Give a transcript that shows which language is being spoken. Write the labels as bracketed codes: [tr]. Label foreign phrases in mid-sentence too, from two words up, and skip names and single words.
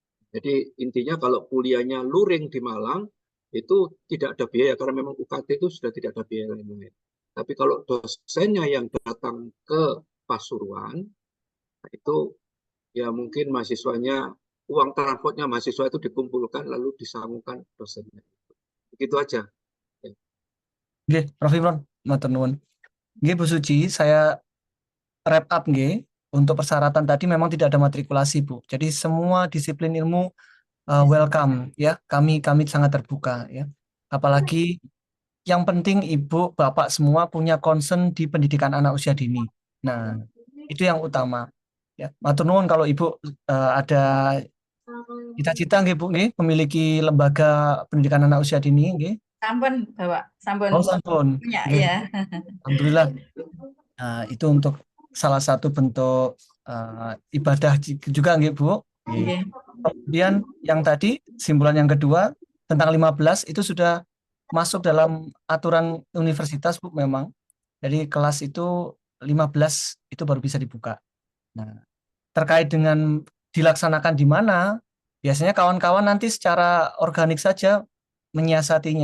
[id] Jadi intinya kalau kuliahnya luring di Malang itu tidak ada biaya karena memang UKT itu sudah tidak ada biaya lain-lain. Tapi kalau dosennya yang datang ke Pasuruan itu ya mungkin mahasiswanya uang transportnya mahasiswa itu dikumpulkan lalu disambungkan dosennya. Begitu aja. Ya. [jv] Nggih, Prof. Imron, matur nuwun. Nggih, Bu Suci, [id] saya [en] wrap up [id] nggih. Untuk persyaratan tadi memang tidak ada matrikulasi, Bu. Jadi semua disiplin ilmu welcome ya. Kami sangat terbuka ya. Apalagi yang penting Ibu, Bapak semua punya concern di pendidikan anak usia dini. Nah, itu yang utama. Ya, [jv] matur nuwun [id] kalau Ibu ada cita-cita nggih Bu nggih memiliki lembaga pendidikan anak usia dini nggih. [jv] Sampun, Bapak. Sampun. Oh, sampun. [id] Punya, [jv] Nggih. [id] ya. Alhamdulillah. Nah, itu untuk salah satu bentuk ibadah juga nggih Bu. [jv] Nggih. Nggih. [id] Kemudian yang tadi simpulan yang kedua tentang 15 itu sudah masuk dalam aturan universitas Bu memang. Jadi kelas itu 15 itu baru bisa dibuka. Nah, terkait dengan dilaksanakan di mana, biasanya kawan-kawan nanti secara organik saja menyiasatinya.